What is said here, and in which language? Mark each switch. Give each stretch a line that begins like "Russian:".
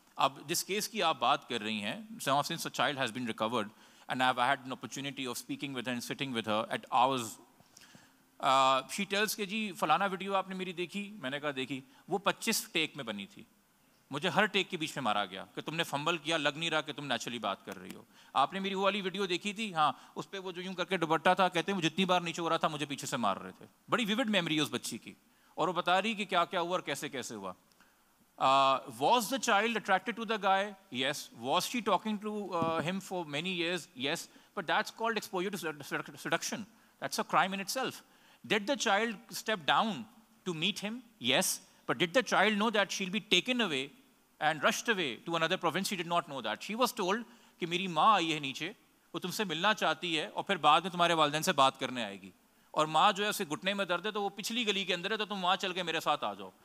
Urdu: اب جس کیس کی آپ بات کر رہی ہیں,
English: since a child has been recovered and I've had an opportunity of speaking with her and sitting with her at hours, she tells
Urdu: کہ جی فلانا ویڈیو آپ نے میری دیکھی, میں نے کہا دیکھی, وہ 25 ٹیک میں بنی تھی, مجھے ہر ٹیک کے بیچ میں مارا گیا کہ تم نے فمبل کیا, لگ نہیں رہا کہ تم نیچرلی بات کر رہی ہو. آپ نے میری وہ والی ویڈیو دیکھی تھی, ہاں اس پہ وہ جو یوں کر کے دوپٹہ تھا, کہتے ہیں وہ جتنی بار نیچے ہو رہا تھا مجھے پیچھے سے مار رہے تھے. بڑی ویوڈ میموری ہے اس بچی کی, اور وہ بتا رہی کہ کیا کیا ہوا اور کیسے کیسے ہوا.
English: Was the child attracted to the guy? Yes. Was she talking to him for many years? Yes. But that's called exposure to seduction. That's a crime in itself. Did the child step down to meet him? Yes. But did the child know that she'll be taken away and rushed away to another province? She did not know that. She was told
Urdu: کہ میری ماں آئی ہے نیچے, وہ تم سے ملنا چاہتی ہے اور پھر بعد میں تمہارے والدین سے بات کرنے آئے گی, اور ماں جو ہے اسے گھٹنے میں درد ہے تو وہ پچھلی گلی کے اندر ہے تو تم وہاں چل کے میرے ساتھ آ جاؤ.